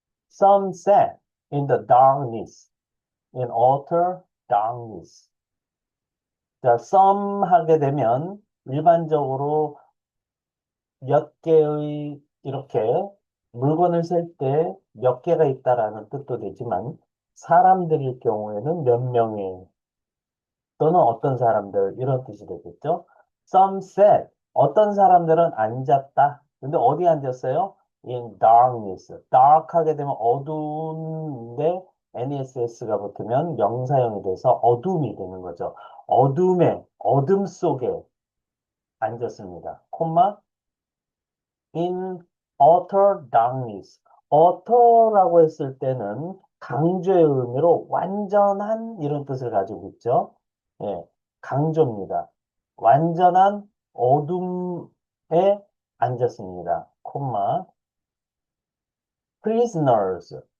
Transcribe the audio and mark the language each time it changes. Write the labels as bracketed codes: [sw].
[en] Some sat in the darkness, in utter darkness. [ko] 자, some 하게 되면 일반적으로 몇 개의 이렇게 물건을 셀 때 몇 개가 있다라는 뜻도 되지만 사람들일 경우에는 몇 명의 또는 어떤 사람들 이런 뜻이 되겠죠. [en] Some sat [ko] 어떤 사람들은 앉았다. 근데 어디 앉았어요? [en] In darkness. [ko] dark 하게 되면 어두운데 NESS가 붙으면 명사형이 돼서 어둠이 되는 거죠. 어둠에 어둠 속에 앉았습니다. 콤마 [en] in utter darkness. [ko] utter라고 했을 때는 강조의 의미로 완전한 이런 뜻을 가지고 있죠. 예, 강조입니다. 완전한 어둠에 앉았습니다. 콤마 [en] prisoners.